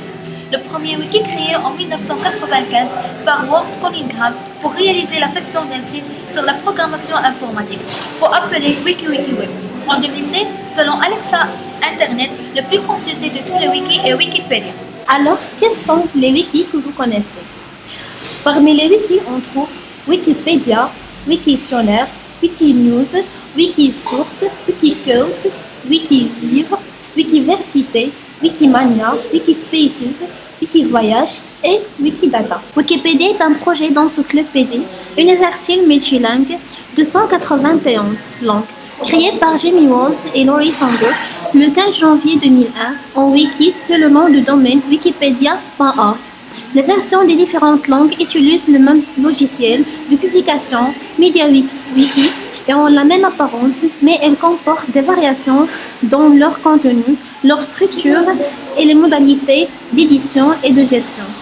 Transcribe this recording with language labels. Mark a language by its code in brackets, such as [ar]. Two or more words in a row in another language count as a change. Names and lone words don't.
[fr] Le premier wiki créé en 1995 par Ward Cunningham pour réaliser la section d'un site sur la programmation informatique. Faut appeler WikiWikiWeb. En 2016, selon Alexa Internet, le plus consulté de tous les wikis est Wikipédia. Alors, quels sont les wikis que vous connaissez? Parmi les wikis, on trouve Wikipédia, Wiktionnaire, Wikinews, Wikisource, Wikicode, Wikilivre, Wikiversité, Wikimania, Wikispaces, Wikivoyage et Wikidata. Wikipédia est un projet d'encyclopédie universelle multilingue de 191 langues, créé par Jamie Walls et Laurie Sango le 15 janvier 2001 en wiki sous le nom de domaine wikipedia.org. Les versions des différentes langues utilisent le même logiciel de publication MediaWiki et ont la même apparence, mais elles comportent des variations dans leur contenu, leur structure et les modalités d'édition et de gestion.